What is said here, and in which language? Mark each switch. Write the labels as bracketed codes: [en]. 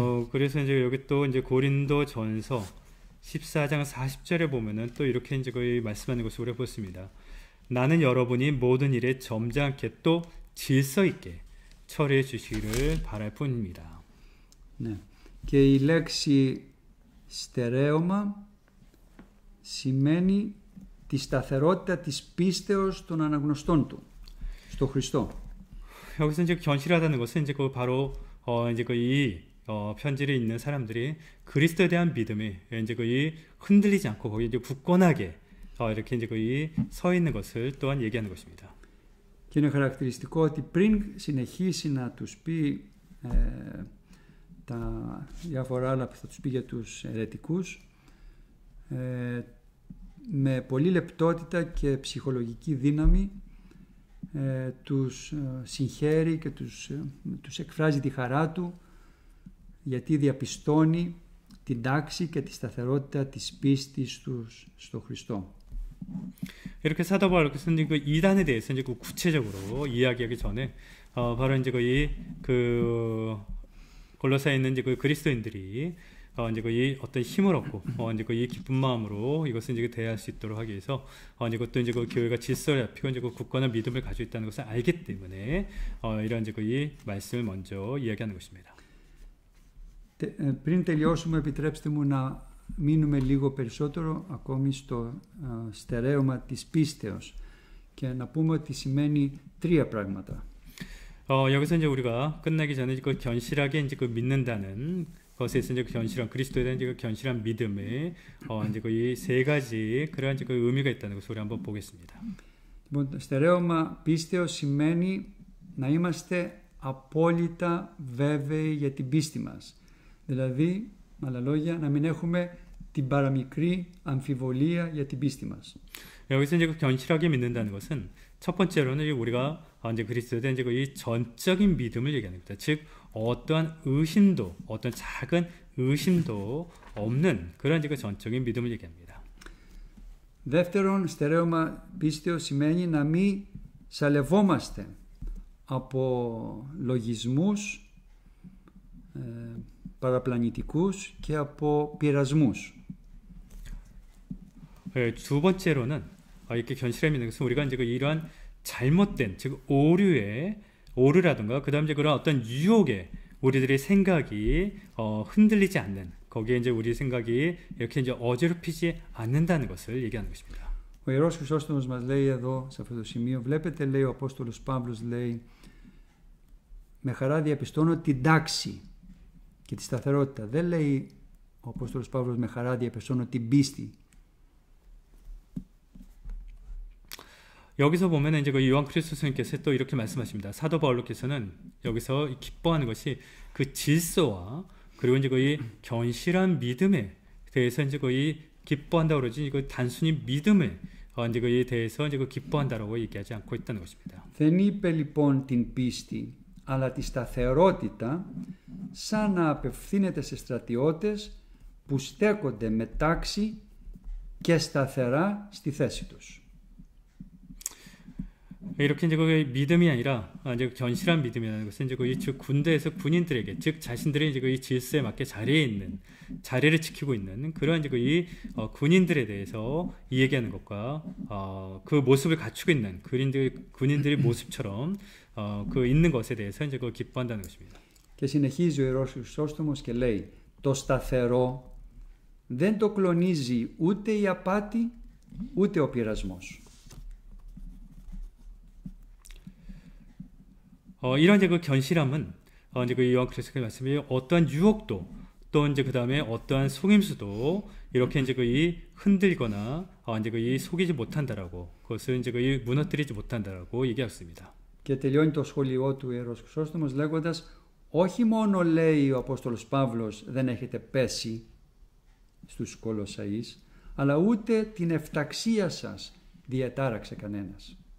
[ko] 그래서 이제 여기 또 이제 고린도 전서 14장 40절에 보면은 또 이렇게 이제 거의 말씀하는 것을 우리가 보습니다. 나는 여러분이 모든 일에 점잖게 또 질서 있게 처리해 주시기를 바랄 뿐입니다. [el] Ναι. Και η λέξη στερέωμα σημαίνει τη σταθερότητα της πίστεως των αναγνωστών του στο Χριστό. [ko] 여기서 이제 견실하다는 것은 이제 바로 이제 이 편지를 읽는 사람들이 그리스도에 대한 믿음이 이제 흔들리지 않고 거기 이제 굳건하게 이렇게 이제 거의 서 있는 것을 또한 얘기하는 것입니다. [el] Και είναι χαρακτηριστικό ότι πριν συνεχίσει να τους πει τα διάφορα άλλα που θα τους πει για τους αιρετικούς, με πολύ λεπτότητα και ψυχολογική δύναμη τους συγχαίρει και τους εκφράζει τη χαρά του, γιατί διαπιστώνει την τάξη και τη σταθερότητα της πίστης τους στο Χριστό. [ko] 이렇게 사도 바울께서는 그 이단에 대해서 이제 그 구체적으로 이야기하기 전에 바로 이제 거의 그 골로새에 있는 이제 그 그리스도인들이 이제 거의 어떤 힘을 얻고 이제 거의 기쁜 마음으로 이것을 이제 대할 수 있도록 하기 위해서 이제 그것도 이제 그 교회가 질서를 잡히고 이제 그 굳건한 믿음을 가지고 있다는 것을 알기 때문에 이런 이제 거의 말씀을 먼저 이야기하는 것입니다. [el] Πριν τελειώσουμε, επιτρέψτε μου να μείνουμε λίγο περισσότερο ακόμη στο στερέωμα της πίστεως και να πούμε ότι σημαίνει τρία πράγματα. [ko] 여기서 이제 우리가 끝나기 전에 그 견실하게 이제 그 믿는다는 것에서 이제 견실한 그리스도에 대한 이제 그 견실한 믿음에 이제 거의 세 가지 그러한 이제 그 의미가 있다는 것을 우리 한번 보겠습니다. [el] Λοιπόν, στερέωμα πίστεως σημαίνει να είμαστε απόλυτα βέβαιοι για την πίστη μας. Δηλαδή, με άλλα λόγια, να μην έχουμε την παραμικρή αμφιβολία για την πίστη μας. [ko] 여기서 이제 그 견실하게 믿는다는 것은 첫 번째로는 우리가 이제 그리스도에 대한 이제 이 전적인 믿음을 얘기합니다. 즉 어떠한 의심도, 어떤 작은 의심도 없는 그런 이제 그 전적인 믿음을 얘기합니다. [el] δεύτερον, στερέωμα πίστεως σημαίνει να μην σαλευόμαστε από λογισμούς παραπλανητικούς και από πειρασμούς. [ko] 두 번째로는 이렇게 견실하게 믿는 것은 우리가 이제 이러한 잘못된, 즉 오류라든가 그다음 이제 그런 어떤 유혹에 우리들의 생각이 흔들리지 않는, 거기에 이제 우리 생각이 이렇게 이제 어지럽히지 않는다는 것을 얘기하는 것입니다. [el] Ο Ιερός Χρυσόστομος μας λέει εδώ σε αυτό το σημείο, βλέπετε, λέει ο Απόστολος Παύλος, λέει, με χαρά διαπιστώνω την τάξη και τη σταθερότητα. Δεν λέει ο Απόστολος Παύλος με χαρά διαπιστώνω την πίστη. [ko] 여기서 보면 이제 그 요한 그리스도께서 또 이렇게 말씀하십니다. 사도 바울로께서는 여기서 기뻐하는 것이 그 질서와 그리고 이제 거의 견실한 믿음에 대해서 이제 거의 기뻐한다고 그러지, 이거 단순히 믿음에 이제 거에 대해서 이제 그 기뻐한다라고 얘기하지 않고 있다는 것입니다. [el] Δεν είπε λοιπόν την πίστη, αλλά τη σταθερότητα, σαν να απευθύνεται σε στρατιώτες που στέκονται με τάξη και σταθερά στη θέση τους. [ko] 이렇게 이제 그 믿음이 아니라 이제 견실한 믿음이라는 것은 이제 그 즉 군대에서 군인들에게, 즉 자신들의 이제 그 질서에 맞게 자리를 지키고 있는 그런 이제 그 군인들에 대해서 이 얘기하는 것과 그 모습을 갖추고 있는 군인들의 모습처럼 그 있는 것에 대해서 이제 그 기뻐한다는 것입니다. [el] Και συνεχίζει ο Ιερός Χρυσόστομος και λέει, το σταθερό δεν το κλονίζει ούτε η απάτη ούτε ο πειρασμός. [ko] 이런 이제 그 견실함은 이제 그 요한 그리스도의 말씀이 어떠한 유혹도, 또 이제 그 다음에 어떠한 속임수도 이렇게 이제 그 흔들거나 이제 그 속이지 못한다라고, 그것을 이제 그 무너뜨리지 못한다라고 얘기했습니다. [el] Και τελειώνει το σχόλιο του Ιερός Χρυσόστομος λέγοντας, όχι μόνο, λέει ο Απόστολος Παύλος, δεν έχετε πέσει στους Κολοσσαείς, αλλά ούτε την εφταξία σας διατάραξε κανένας.